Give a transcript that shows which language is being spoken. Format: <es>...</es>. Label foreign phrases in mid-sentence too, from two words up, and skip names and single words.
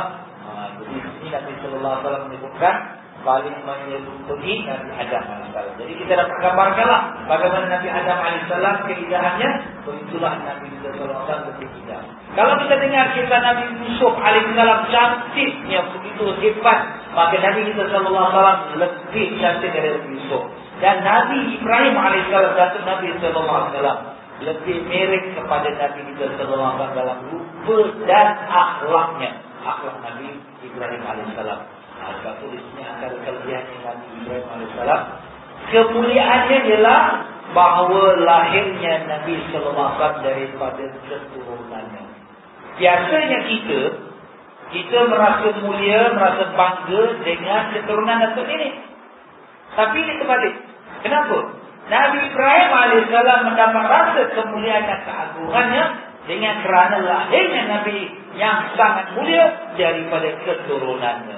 <ms>Jadi ini Nabi</ms> <ar>صلى الله عليه وسلم</ar> <ms>menyebutkan paling menyerupai Nabi Adam alaihissalam. Jadi kita dapat gambarkanlah bagaimana Nabi Adam alaihissalam keindahannya, begitulah Nabi</ms> <ar>صلى الله عليه وسلم</ar> <ms>keindahan. Kalau kita dengar kisah Nabi Yusuf alaihissalam cantiknya begitu hebat, maka Nabi kita</ms> <ar>صلى الله عليه وسلم</ar> <ms>lebih cantik dari Nabi Yusuf. Dan Nabi Ibrahim alaihissalam, datuk Nabi</ms> <ar>صلى الله عليه وسلم,</ar> <ms>lebih mirip kepada Nabi kita</ms> <ar>صلى الله عليه وسلم</ar> <ms>dalam rupa dan akhlaknya. Akhlak Nabi Ibrahim alaihissalam. Sebab tu di sini antara kelebihannya Nabi Ibrahim alaihissalam, kemuliaannya ialah bahawa lahirnya Nabi</ms> <ar>صلى الله عليه وسلم</ar> <ms>daripada keturunannya. Biasanya kita merasa mulia, merasa bangga dengan keturunan datuk ini. Tapi ini terbalik. Kenapa? Nabi Ibrahim alaihissalam mendapat rasa kemuliaan dan keagungannya dengan kerana lahirnya Nabi yang sangat mulia daripada keturunannya.</ms>